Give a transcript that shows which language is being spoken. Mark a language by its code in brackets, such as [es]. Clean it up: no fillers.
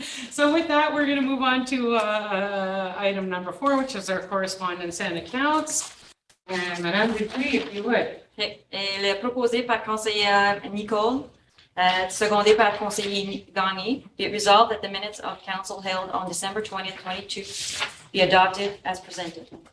[en] So with that, we're gonna move on to item number 4, which is our correspondence and accounts. And Madame Dupuis, if you would. [fr] Elle est proposée par conseillère Nicole. [en] Seconded by Conseiller Gagné, be it resolved that the minutes of council held on December 20th, 2022 be adopted as presented.